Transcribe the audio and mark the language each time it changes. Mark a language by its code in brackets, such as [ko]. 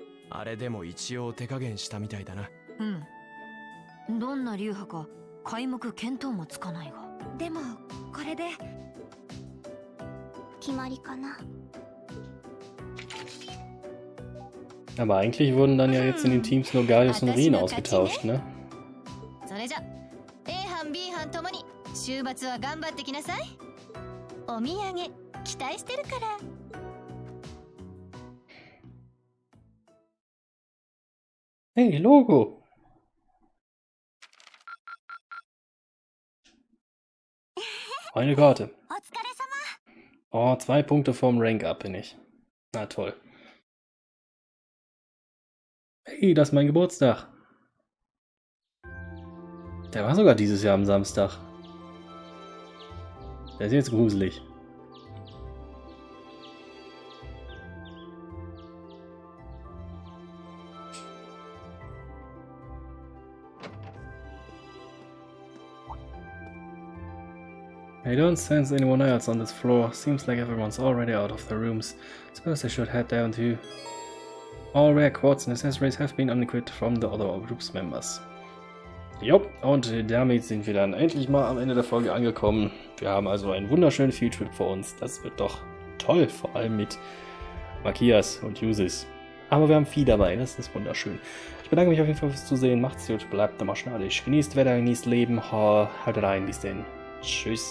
[ja] あれでも一応手加減したみたいだな。どんな流派か皆目見当もつかないが。でもこれで決まりかな。 [de] Aber eigentlich wurden dann ja jetzt in den Teams nur Gaius und Rean ausgetauscht, ne? [ja] それじゃ A 班 B 班ともに週末は頑張ってきなさい。お土産期待してるから。 [de] Hey, Logo! Eine Karte. [ja] お疲れ様。 [de] Oh, 2 Punkte vom Rank up bin ich. Na toll. Hey, das ist mein Geburtstag. Der war sogar dieses Jahr am Samstag. Der ist jetzt gruselig. [en] I don't sense anyone else on this floor. Seems like everyone's already out of the rooms. Suppose I should head down too. All rare quartz and accessories have been unequipped from the other group's members. [de] Jo, und damit sind wir dann endlich mal am Ende der Folge angekommen. Wir haben also einen wunderschönen Fieldtrip vor uns. Das wird doch toll, vor allem mit Makias und Uses. Aber wir haben Fie dabei, das ist wunderschön. Ich bedanke mich auf jeden Fall fürs Zusehen. Macht's gut, bleibt immer schnallig. Genießt Wetter, genießt Leben. Haut rein, bis denn. Tschüss.